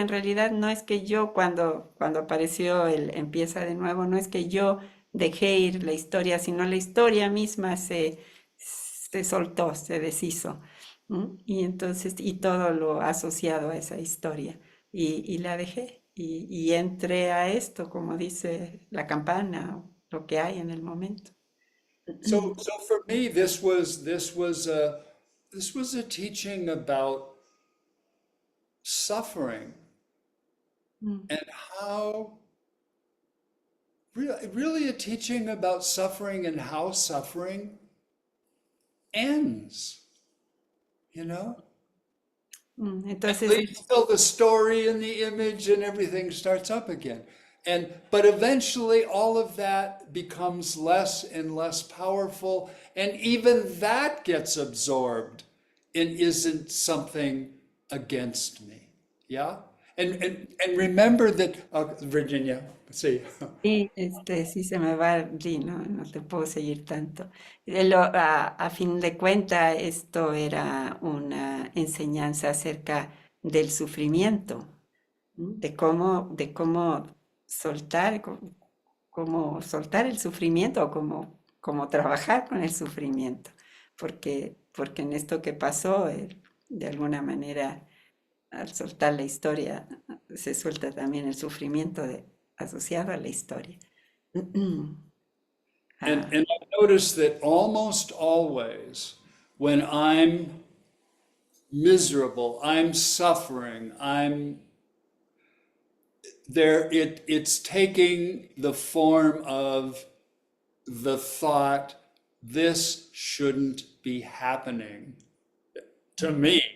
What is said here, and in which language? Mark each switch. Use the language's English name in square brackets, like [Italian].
[Spanish] En realidad no es que yo cuando apareció el empieza de nuevo, no es que yo dejé ir la historia, sino la historia misma se soltó, se deshizo. ¿M? Y entonces, y todo lo asociado a esa historia y la dejé y entré a esto, como dice la campana, o lo que hay en el momento. [English] So for me, this was a teaching about suffering Mm, and how really a teaching about suffering and how suffering ends, you know? At [Spanish] Entonces, [English] least till the story and the image and everything starts up again. But eventually all of that becomes less and less powerful, and even that gets absorbed and isn't something against me. Yeah? And remember that Virginia, see. [Spanish] sí, sí se me va, sí, no, no te puedo seguir tanto. A fin de cuentas, esto era una enseñanza acerca del sufrimiento, ¿m? De cómo soltar, cómo soltar el sufrimiento o cómo trabajar con el sufrimiento. Porque en esto que pasó, de alguna manera, al soltar la historia, se suelta también el sufrimiento asociado a la historia. [English] And, Ah, and I noticed that almost always when I'm miserable, I'm suffering, I'm there, it's taking the form of the thought, this shouldn't be happening to me.